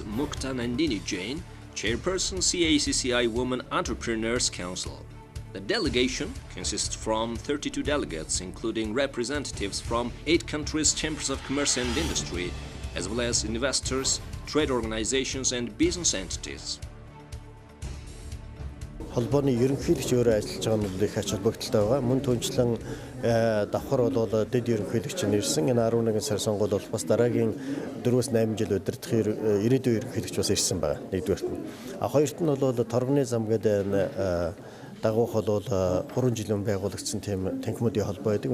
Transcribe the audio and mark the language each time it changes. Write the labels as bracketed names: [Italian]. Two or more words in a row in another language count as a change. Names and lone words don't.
[English] Mukta Nandini Jain, Chairperson CACCI Women Entrepreneurs Council. The delegation consists from 32 delegates, including representatives from 8 countries' chambers of commerce and industry, as well as investors, trade organizations, and business entities. [Mongolian] холбооны ерөнхийлөгч өөрөө ажиллаж байгаа нь их ач холбогдолтой байгаа. Мөн түнчлэн давхар бол дэд ерөнхийлөгч нь ирсэн. Энэ 11 сар сонгуульд бол бас дараагийн 4-8 жил удирдах ирээдүйн ерөнхийлөгч бас ирсэн байна. Нэгдүгээрт нь. Хоёрт нь бол торгоны зам гэдэг дагуух бол 3 жилийн байгуулагдсан тийм танхимуудын холбоо байдаг.